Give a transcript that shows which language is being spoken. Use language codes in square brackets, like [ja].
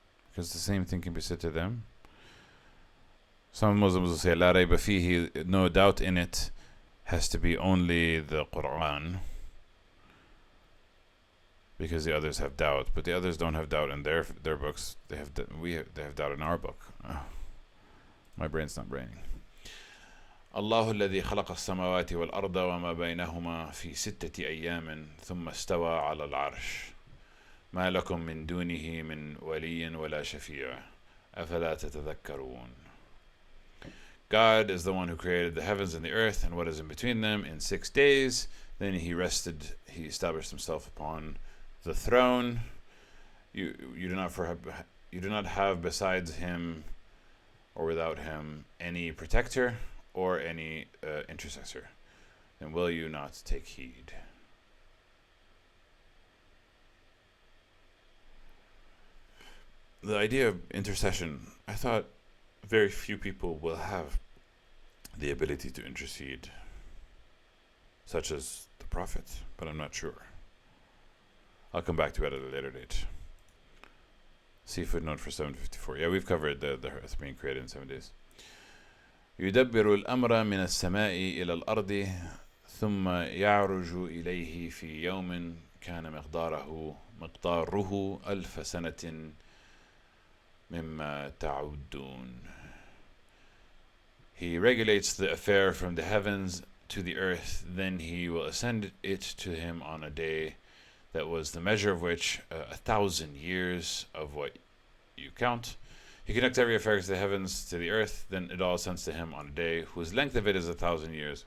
[en] Because the same thing can be said to them. Some Muslims will say, [ar] La rayba fihi, [en] no doubt in it, has to be only the Quran. Because the others have doubt. But the others don't have doubt in their books. They have doubt in our book. My brain's not braining. [ar] الله الذي خلق السماوات والأرض وما بينهما في 6 أيام ثم استوى على العرش ما لكم من دونه من ولي ولا شفيع أفلا تتذكرون. [en] God is the one who created the heavens and the earth and what is in between them in 6 days. Then he established himself upon the throne. You do not have besides him or without him any protector or any intercessor. Then will you not take heed? The idea of intercession, I thought very few people will have the ability to intercede, such as the Prophet, but I'm not sure. I'll come back to it at a later date. See footnote for 754. Yeah, we've covered the earth being created in 7 days. [ar] يدبر الأمر من السماء إلى الأرض ثم يعرج إليه في يوم كان مقداره 1000 سنة مما تعدون. [en] He regulates the affair from the heavens to the earth, then he will ascend it to him on a day that was the measure of which 1,000 years of what you count. He conducts every affair to the heavens to the earth, then it all ascends to him on a day whose length of it is 1,000 years.